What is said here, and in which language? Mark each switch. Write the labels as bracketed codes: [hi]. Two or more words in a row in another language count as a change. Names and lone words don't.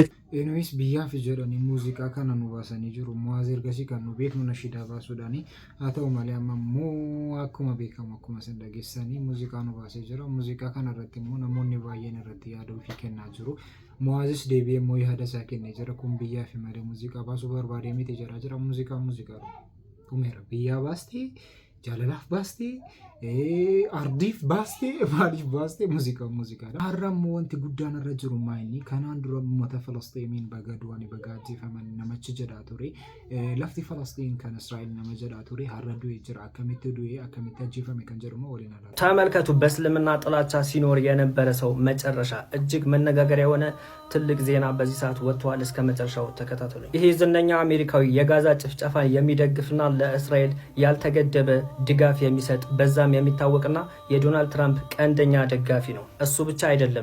[om] Anyways biyyaaf jedhanii muuziqaa kana nu baasanii jiru muwaazeen ergasii kan nu beeknu nashiidaa baasuudhaani haa ta'u malee amma immoo akkuma beekamu akkuma isin dhageessanii muuziqaa nu baasee jira muuziqaa kana irratti immoo namoonni baay'een irratti yaada ofii kennaa jiru muwaazis deebi'ee immoo yaada isaa kennee jira kun biyyaaf malee muuziqaa baasuu barbaadee miti jira muuziqaa dhumeera biyyaa baastee jaalalaaf baastee ardiif baastee maaliif baastee muuziqaadha. Har'a immoo wanti guddaan irra jiru maayini kanaan dura uummata Falastiiniin baga du'anii baga ajjeefaman namachi jedhaa ture lafti Falastiin kan Israa'el nama jedhaa ture har'a du'ee jira akkamitti du'ee akkamitti ajjeefame kan jedhu [am] ነው ወሊና ተመልከቱ በእስልምና ጥላቻ ሲኖር የነበረ ሰው መጨረሻ እጅግ መነጋገሪያ የሆነ ትልቅ ዜና በዚህ ሰዓት ወጥቷል እስከ መጨረሻው ተከታተሉ ይሄ ዝነኛ አሜሪካዊ የጋዛ ጭፍጨፋን የሚደግፍና ለእስራኤል ያልተገደበ ድጋፍ የሚሰጥ በዛም የሚታወቅና የዶናልድ ትራምፕ ቀንደኛ ደጋፊ ነው እሱ ብቻ አይደለም